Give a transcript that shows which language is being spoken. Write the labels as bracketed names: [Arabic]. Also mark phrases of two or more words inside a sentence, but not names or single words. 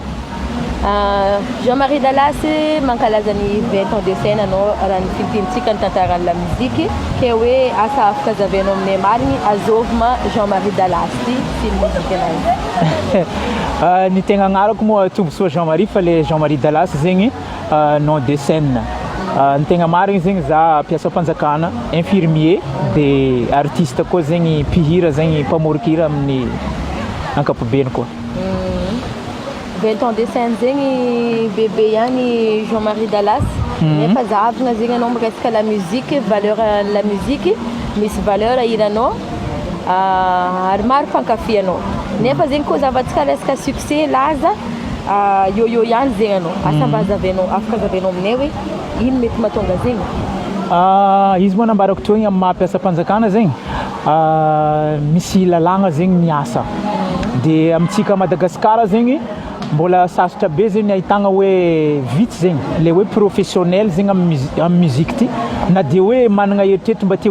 [Malagasy] Jean-Marie Dallas mankalaza ny [French] 20 ans de scène [Malagasy] anao raha ny filitintsika ny tantaran'ny [French] la musique [Malagasy] ke hoe asa afaka zavianao aminay marigny azovima Jean-Marie Dallas ty sy ny musique anazy ny tegna agnarako moa tombosoa Jean-Marie fa le Jean-Marie Dallas zegny [French] nom de scène [Malagasy] ny tegna marigny zegny za mpiasa mpanjakana infirmier dia artiste koa zegny mpihira zegny mpamorokira amin'ny ankapobeny koa [French] 20 ans de scène [Malagasy] zegny bébé ihany Jean-Marie Dallas nefa zahavagna zegny anao miresaka [French] la musique valeur la musique [Malagasy] misy valeur iranao ary maro mpankafy anao nefa zegny koa zavatsika resaka succès laza yo ihany zegny anao asa mba zavianao afaka zavianao aminay hoe ino mety mahatonga zegny izy moa nambarako toigny amin'ny mampiasa mpanjakana zegny misy lalagna zegny miasa dia amintsika Madagasikara zegny mbola sarotra be zegny ahitagna hoe vitsy zegny le hoe professionnel zegny amin'ny musique ty na dia hoe managna eritreritry mba te